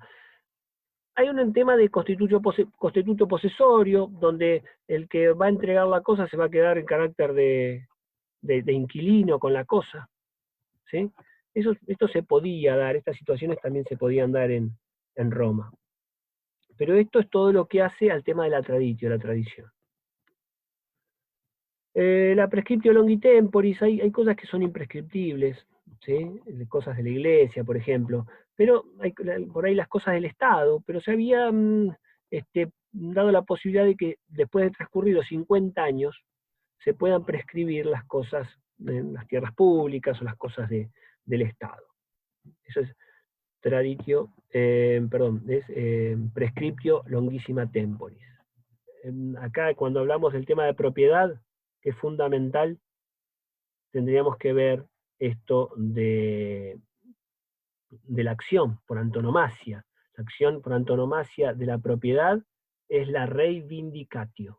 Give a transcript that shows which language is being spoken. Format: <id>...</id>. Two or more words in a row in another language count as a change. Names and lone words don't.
<es>Hay un tema de constituto posesorio, donde el que va a entregar la cosa se va a quedar en carácter de inquilino con la cosa. ¿Sí? Esto se podía dar, estas situaciones también se podían dar en Roma. Pero esto es todo lo que hace al tema de la traditio, la tradición.</es> <la>La prescriptio longi temporis,</la> <es>hay cosas que son imprescriptibles, ¿sí? Cosas de la iglesia, por ejemplo, pero hay por ahí las cosas del Estado, pero se había dado la posibilidad de que después de transcurridos 50 años se puedan prescribir las cosas en las tierras públicas o las cosas del Estado. Eso es</es> <la>traditio, prescriptio longissima temporis.</la> <es>Acá cuando hablamos del tema de propiedad, que es fundamental, tendríamos que ver esto de la acción por antonomasia. La acción por antonomasia de la propiedad es la reivindicatio.</es>